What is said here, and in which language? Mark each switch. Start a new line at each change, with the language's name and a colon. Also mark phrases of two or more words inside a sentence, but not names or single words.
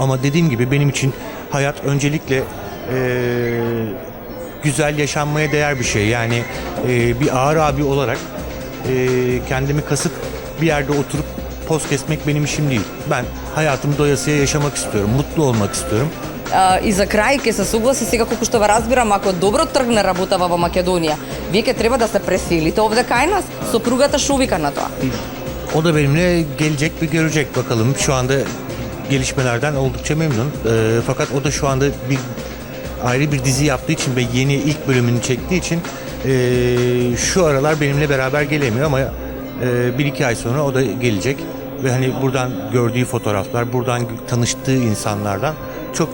Turkish: Ama dediğim gibi benim için hayat öncelikle güzel, yaşanmaya değer bir şey. Yani bir ağır abi olarak kendimi kasıp bir yerde oturup poz kesmek benim işim değil. Ben hayatımı doyasıya yaşamak istiyorum, mutlu olmak istiyorum.
Macedonian: И за крај ќе се согласи сега колку што ве разбирам, ако добро тргне работава во Македонија, вие ќе треба да се преселите овде кај нас. Сопругата шо вика на тоа?
Turkish: O da benimle gelecek ve görecek bakalım. Şu anda gelişmelerden oldukça memnun. Fakat o da şu anda ayrı bir dizi yaptığı için ve yeni ilk bölümünü çektiği için şu aralar benimle beraber gelemiyor ama bir iki ay sonra o da gelecek ve hani buradan gördüğü fotoğraflar, buradan tanıştığı insanlardan çok memnun.